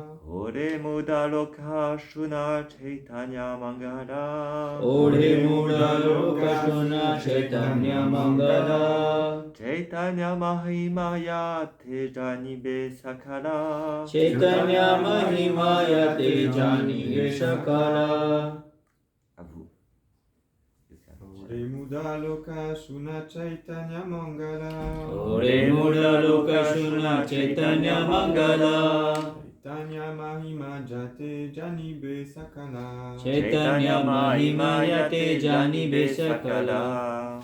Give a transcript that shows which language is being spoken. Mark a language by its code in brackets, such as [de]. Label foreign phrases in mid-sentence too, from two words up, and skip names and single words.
[bn] ওরে মূঢ় লোক শুন চৈতন্য মঙ্গল. ওরে মূঢ় লোক শুন চৈতন্য মঙ্গল. চৈতন্য মহিমা যাতে জানিবে সকল. চৈতন্য মহিমা যাতে জানিবে সকল. [fr] À vous. [bn] ওরে মূঢ় লোক শুন চৈতন্য মঙ্গল. ওরে মূঢ় লোক শুন চৈতন্য মঙ্গল. চৈতন্য মহিমা যাতে জানিবে সকল. চৈতন্য মহিমা যাতে জানিবে সকল.